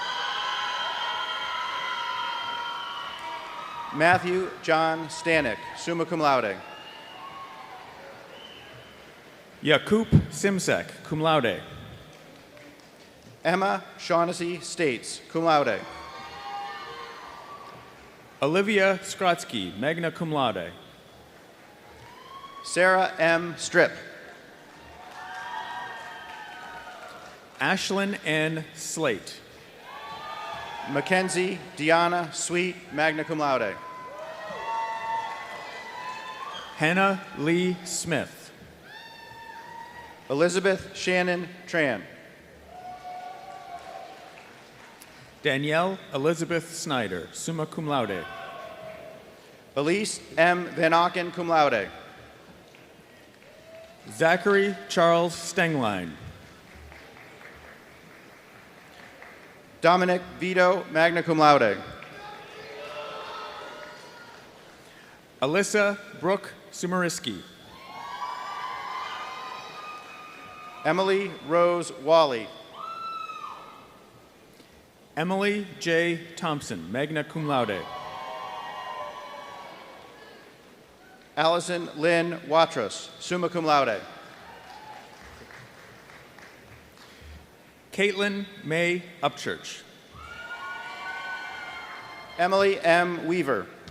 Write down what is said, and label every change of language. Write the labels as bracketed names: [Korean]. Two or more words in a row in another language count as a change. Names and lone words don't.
[English] Matthew John Stanek, [Latin] summa cum laude. [English] Yakub Simsek, [Latin] cum laude. [English] Emma Shaughnessy States, [Latin] cum laude. [English] Olivia Skrotsky, [Latin] magna cum laude. [English] Sarah M. Strip. Ashlyn N. Slate. Mackenzie Deanna Sweet, [Latin] magna cum laude. [English] Hannah Lee Smith. Elizabeth Shannon Tran. Danielle Elizabeth Snyder, [Latin] summa cum laude. [English] Elise M. Van Auken, [Latin] cum laude. [English] Zachary Charles Stengline. Dominic Vito, [Latin] magna cum laude. [English] Alyssa Brooke Sumeriski. Emily Rose Wally. Emily J. Thompson, [Latin] magna cum laude. [English] Allison Lynn Watros, [Latin] summa cum laude. [English] Caitlin May Upchurch. Emily M. Weaver.